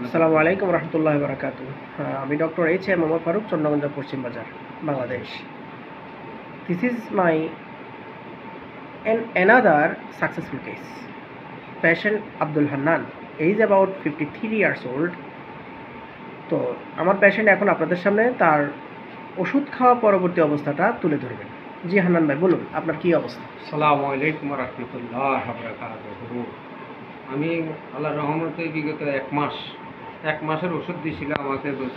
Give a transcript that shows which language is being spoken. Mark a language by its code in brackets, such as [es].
[bn] আসসালামু আলাইকুম রহমতুল্লাহ বারাকাতু। আমি ডক্টর এইচ.এম. মোহাম্মদ ফারুক, চন্দ্রগঞ্জ পশ্চিম বাজার, Bangladesh. [en] This is my another successful case. Patient Abdul Hannan is about 53 years old. [bn] তো আমার পেশেন্ট এখন আপনাদের সামনে তার ওষুধ খাওয়া পরবর্তী অবস্থাটা তুলে ধরবেন। জি হান্নান ভাই, বলুন আপনার কি অবস্থা? আসসালামু আলাইকুম রহমতুল্লাহ বারাকাতুহু। আমি আল্লাহর রহমতে বিগত এক মাসের ওষুধ দিয়েছিল আমাকে।